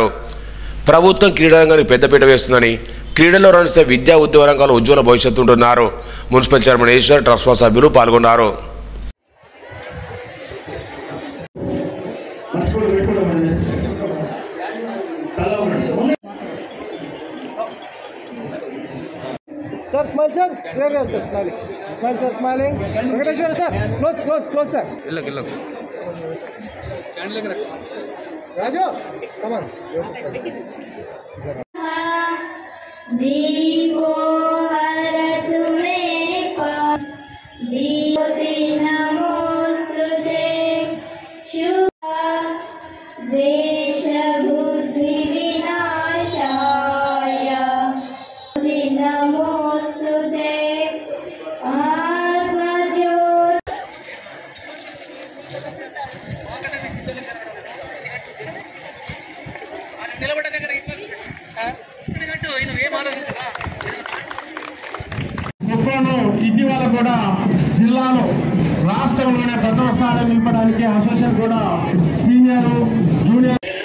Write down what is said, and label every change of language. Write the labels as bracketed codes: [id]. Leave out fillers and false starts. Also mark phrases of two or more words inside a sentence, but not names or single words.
[te] ప్రభుత్వం క్రీడారంగానికి పెద్దపీట వేస్తుందని, క్రీడల్లో రాణిస్తే విద్యా ఉద్యోగ రంగాల్లో ఉజ్వల భవిష్యత్తు ఉంటున్నారు. [en] municipal chairman [te] ఈశ్వర్, ట్రస్మా సభ్యులు పాల్గొన్నారు. [en] Sir, smile, sir. Where are you, smiling? Smile, sir, smiling. Venkateshwar, sir. Close, sir. Look. Raju, come on. [sa] दीपो हरत में पाप दीपति नमोस्तुते शुभ द्वेष बुद्धि विनाशाय नमोस्तुते आत्मज्योति [te] ఖోఖోను ఇటీవల కూడా జిల్లాలో రాష్ట్రంలోనే ప్రథమ స్థానం నింపడానికి అసోసియేషన్ కూడా [en] senior junior